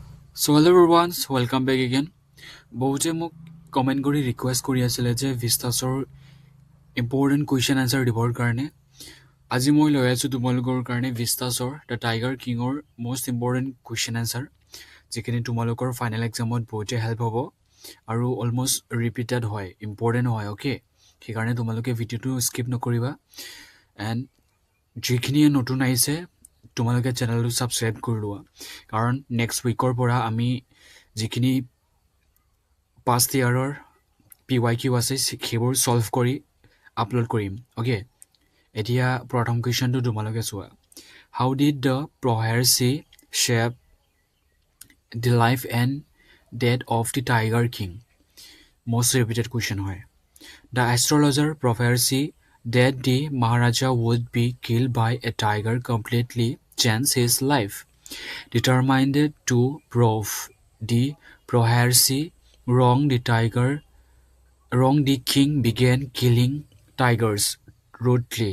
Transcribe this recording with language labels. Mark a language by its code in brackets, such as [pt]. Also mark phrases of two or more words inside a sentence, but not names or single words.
[en] So hello everyone, welcome back again. [as] বহুতে মোক কমেণ্ট কৰি ৰিকুৱেষ্ট কৰি আছিলে যে ভিষ্টাছৰ [en] important question answer [as] দিবৰ কাৰণে আজি মই লৈ আছোঁ তোমালোকৰ কাৰণে ভিষ্টাছৰ দ্য টাইগাৰ কিঙৰ [en] most important question [as] আনচাৰ যিখিনি তোমালোকৰ ফাইনেল এক্সামত বহুতে হেল্প হ'ব আৰু [en] almost repeated [as] হয় ইম্পৰ্টেণ্ট হয় অ'কে সেইকাৰণে তোমালোকে ভিডিঅ'টো স্কিপ নকৰিবা এণ্ড যিখিনিয়ে নতুন আহিছে তোমালোকে চেনেলটো ছাবস্ক্ৰাইব কৰি লোৱা কাৰণ [en] next week [as] পৰা আমি যিখিনি পাষ্ট ইয়াৰৰ PYQ আছে সেইবোৰ ছল্ভ কৰি আপলোড কৰিম অ'কে এতিয়া প্ৰথম কুৱেশ্যনটো তোমালোকে চোৱা [en] how did the prophecy shape the life and death of the Tiger King most repeated question হয় the astrologer prophesied that the Maharaja would be killed by a tiger completely changed his life. Determined to prove the prophecy wrong, the king began killing tigers ruthlessly.